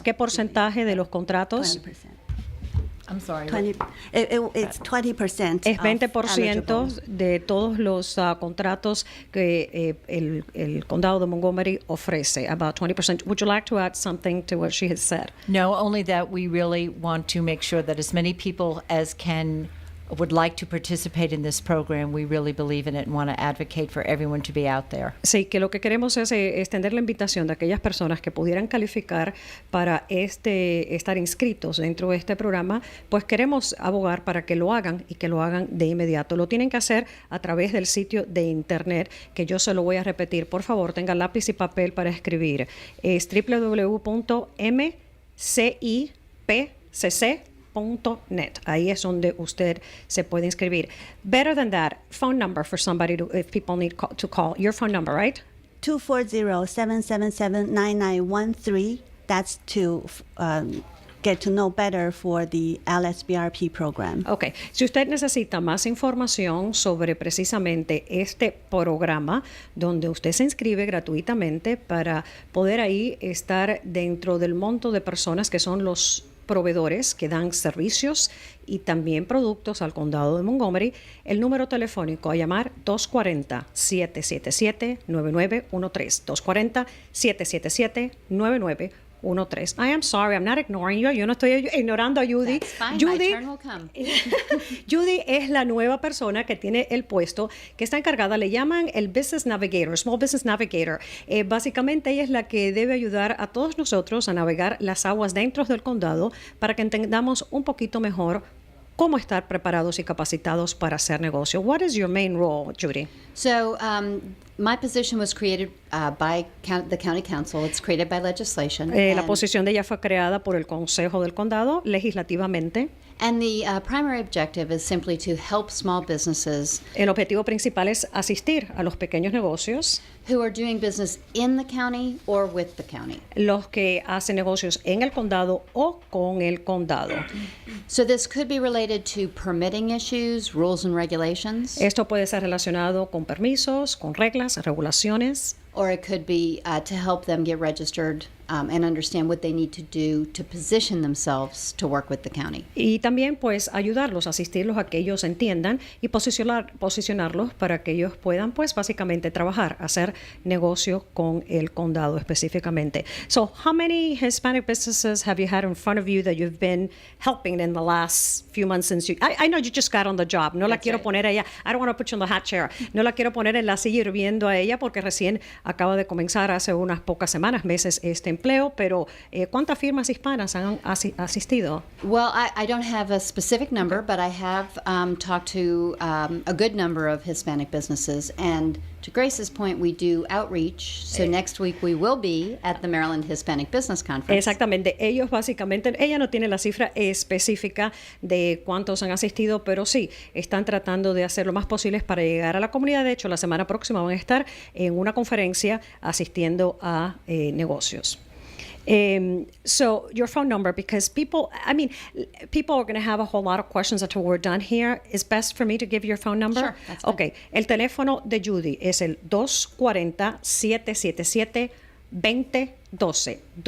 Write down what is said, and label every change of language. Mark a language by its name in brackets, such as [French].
[Spanish] ¿Qué porcentaje de los contratos? [English] 20%. I'm sorry. 20, it's 20%. [Spanish] Es [English] of 20% eligible. [Spanish] de todos los contratos que el condado de Montgomery ofrece. [English] About 20%. Would you like to add something to what she has said? No, only that we really want to make sure that as many people as would like to participate in this program. We really believe in it and want to advocate for everyone to be out there. [Spanish] Sí, que lo que queremos es extender la invitación de aquellas personas que pudieran calificar para estar inscritos dentro de este programa, pues queremos abogar para que lo hagan y que lo hagan de inmediato. Lo tienen que hacer a través del sitio de internet, que yo se lo voy a repetir. Por favor, tenga lápiz y papel para escribir. Es www.mcipcc.net. Ahí es donde usted se puede inscribir. [English] Better than that, phone number for somebody if people need to call. Your phone number, right? 240-777-9913. That's to get to know better for the LSBRP program. Ok. [Spanish] Si usted necesita más información sobre precisamente este programa, donde usted se inscribe gratuitamente para poder ahí estar dentro del monto de personas que son los proveedores que dan servicios y también productos al condado de Montgomery, el número telefónico a llamar 240-777-9913. [English] 240-777-9913. I am sorry, I'm not ignoring you. [Spanish] Yo no estoy ignorando a Judy. [English] That's fine. Judy, My turn will come. [Spanish] Judy es la nueva persona que tiene el puesto, que está encargada, le llaman el Business Navigator, Small Business Navigator. Básicamente ella es la que debe ayudar a todos nosotros a navegar las aguas dentro del condado para que entendamos un poquito mejor cómo estar preparados y capacitados para hacer negocio. [English] What is your main role, Judy? So my position was created by the county council. It's created by legislation. [Spanish] La posición de ella fue creada por el Consejo del Condado legislativamente. [English] And the primary objective is simply to help small businesses [Spanish] El objetivo principal es asistir a los pequeños negocios, [English] who are doing business in the county or with the county. [Spanish] los que hacen negocios en el condado o con el condado. [English] So this could be related to permitting issues, rules and regulations. [Spanish] Esto puede ser relacionado con permisos, con reglas, regulaciones. [English] or it could be to help them get registered and understand what they need to do to position themselves to work with the county. [Spanish] Y también pues ayudarlos, asistirlos a que ellos entiendan y posicionarlos para que ellos puedan pues básicamente trabajar, hacer negocios con el condado específicamente. [English] So how many Hispanic businesses have you had in front of you that you've been helping in the last few months since you, I know you just got on the job, [Spanish] no la [English] That's [Spanish] quiero [English] right. [Spanish] poner a ella, [English] I don't want to put you in the hot chair, [Spanish] no la quiero poner en la silla hirviendo a ella porque recién acaba de comenzar hace unas pocas semanas, meses este empleo, pero ¿cuántas firmas hispanas han asistido? [English] Well, I don't have a specific number, but I have talked to a good number of Hispanic businesses. And to Grace's point, we do outreach. So next week we will be at the Maryland Hispanic Business Conference. [Spanish] Exactamente, ellos básicamente, ella no tiene la cifra específica de cuántos han asistido, pero sí, están tratando de hacer lo más posible para llegar a la comunidad. De hecho, la semana próxima van a estar en una conferencia asistiendo a negocios. [English] So your phone number, because people are going to have a whole lot of questions until we're done here. Is best for me to give your phone number? Sure, that's fine. [Spanish] Okay, el teléfono de Judy es el 240-777-2012.